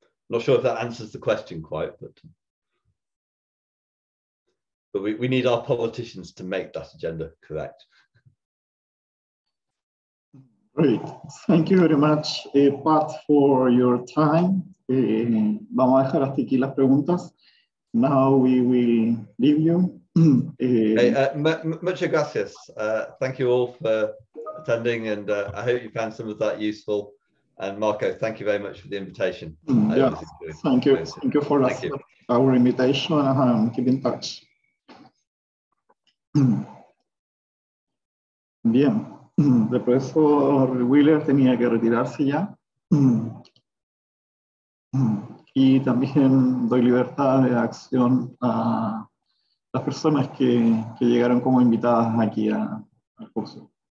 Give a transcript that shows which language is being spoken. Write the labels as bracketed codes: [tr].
[en] Not sure if that answers the question quite, but we need our politicians to make that agenda correct. Great. Thank you very much, Pat, for your time. [es] Vamos a dejar hasta aquí las preguntas. [en] Now we will leave you. [es] Muchas gracias. [en] Thank you all for attending, and I hope you found some of that useful. And Marco, thank you very much for the invitation. Yeah, thank you. Thank you for our invitation, and keep in touch. [es] Bien, el profesor Wheeler tenía que retirarse ya. Y también doy libertad de acción a las personas que llegaron como invitadas aquí al curso.